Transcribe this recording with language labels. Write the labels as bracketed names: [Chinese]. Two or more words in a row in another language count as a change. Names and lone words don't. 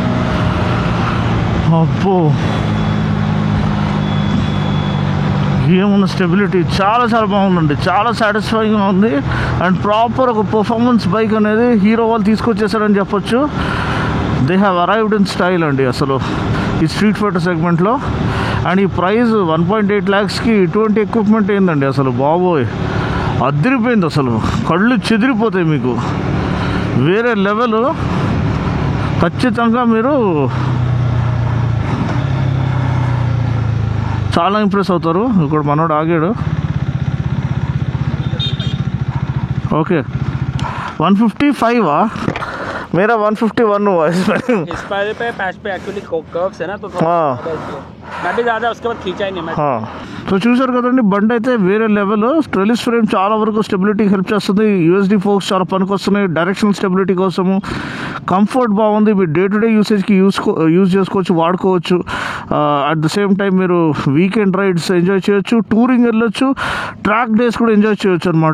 [Telugu] అబ్బో ఏమున్న స్టెబిలిటీ చాలా చాలా బాగుందండి, చాలా సాటిస్ఫైయింగ్గా ఉంది. అండ్ ప్రాపర్ ఒక [English] performance bike [Telugu] అనేది హీరో వాళ్ళు తీసుకొచ్చేసారని చెప్పొచ్చు. [English] They have arrived in style [Telugu] అండి అసలు ఈ [English] street fighter segmentలో. [Telugu] అండ్ ఈ ప్రైస్ 1.8 lakhsకి ఇటువంటి ఎక్విప్మెంట్ ఏందండి అసలు, బాబోయ్ అదిరిపోయింది. అసలు కళ్ళు చెదిరిపోతాయి మీకు. వేరే లెవెల్, ఖచ్చితంగా మీరు చాలా ఇంప్రెస్ అవుతారు. ఇక్కడ మనోడు ఆగాడు. ఓకే 155 [Hindi] मेरा 151 हुआ इस पे पैच पे [English] actually curves [Hindi] है ना, तो मैं भी ज़्यादा उसके बाद खींचा ही नहीं मैं. [Telugu] సో చూసారు కదండి, బండి అయితే వేరే లెవెల్. [English] trellis frame [Telugu] చాలా వరకు స్టెబిలిటీకి హెల్ప్ చేస్తుంది. [English] USD forks [Telugu] చాలా పనికి వస్తున్నాయి [English] directional stability [Telugu] కోసము. కంఫర్ట్ బాగుంది, మీరు [English] day to day usageకి [Telugu] యూజ్ చేసుకోవచ్చు, వాడుకోవచ్చు. [English] at the same time [Telugu] మీరు [English] weekend rides enjoy [Telugu] చేయొచ్చు, టూరింగ్ వెళ్ళొచ్చు, [English] track days [Telugu] కూడా ఎంజాయ్ చేయొచ్చు అనమాట.